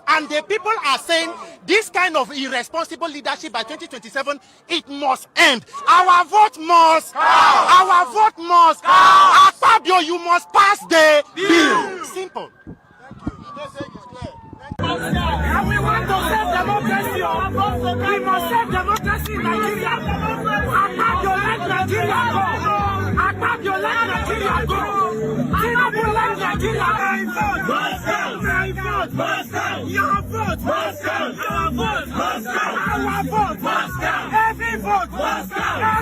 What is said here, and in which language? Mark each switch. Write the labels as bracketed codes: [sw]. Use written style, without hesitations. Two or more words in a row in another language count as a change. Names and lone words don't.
[en] And the people are saying this kind of irresponsible leadership by 2027, it must end. Our vote must. Our vote must. Akpabio, you must pass the bill. Simple. And we want to save democracy. We must save democracy in Nigeria. Akpabio, let Nigeria go. Akpabio, let Nigeria go. Tinubu, let Nigeria go. My vote must count. Your vote must count. Our vote must count. Our vote must count. Every vote must count.